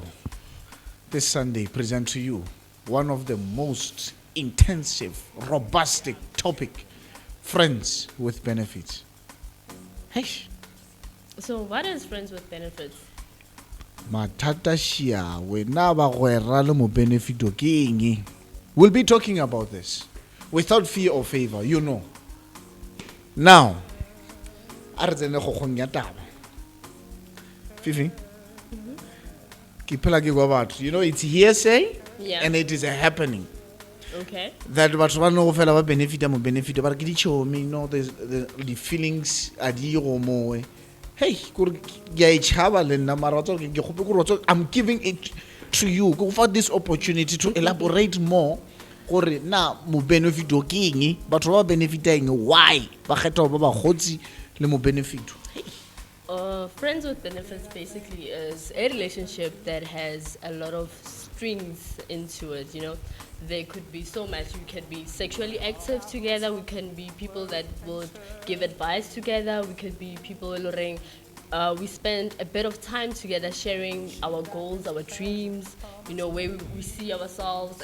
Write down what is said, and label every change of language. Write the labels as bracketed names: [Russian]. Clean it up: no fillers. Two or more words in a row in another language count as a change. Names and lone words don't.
[English] This Sunday present to you one of the most intensive, robust topic, friends with benefits. Hey, So what is friends with benefits? [Tswana] matata shia wena ba gwera le mo benefit o ke eng? [English] We'll be talking about this without fear or favor, you know. Now, [Tswana] a re tsene go kgong ya taba. Fifi? Ke phela ke kwa batho. [English] You know, it's hearsay Yeah. and it is a happening. Okay. [Tswana] That batho ba no go fela ba benefit mo benefit ba re ke di chomi, [English] you know, the feelings [Tswana] a di go moe. [English] Hey, I'm giving it to you. Go for this opportunity to elaborate more. [Tswana] Gore na mo benefit o ke eng? Batho ba benefita eng? Why? Ba kgetha ba ba gotsi le mo benefit. [English] Friends with benefits basically is a relationship that has a lot of strings into it, you know. There could be so much. We can be sexually active together. We can be people that would give advice together. We could be people we spend a bit of time together sharing our goals, our dreams, you know, where we see ourselves.